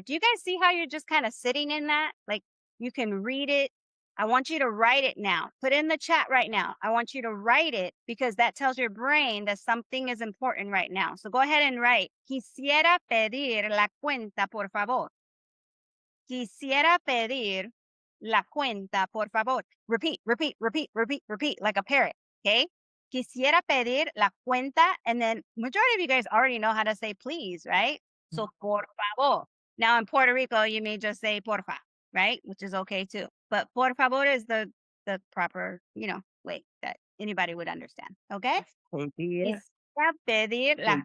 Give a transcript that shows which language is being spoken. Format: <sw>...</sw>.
<en>Do you guys see how you're just kind of sitting in that? Like, you can read it. I want you to write it now. Put it in the chat right now. I want you to write it because that tells your brain that something is important right now. So go ahead and write.</en> <es>Quisiera pedir la cuenta, por favor. Quisiera pedir la cuenta, por favor.</es> <en>Repeat, repeat, repeat, repeat, repeat, like a parrot. Okay.</en> <es>Quisiera pedir la cuenta.</es> <en>And then majority of you guys already know how to say please, right? So por favor. Now in Puerto Rico, you may just say porfa, right? Which is okay too. But por favor is the proper, way that anybody would understand. Okay.</en> <es>Pedir. Quisiera pedir la</es>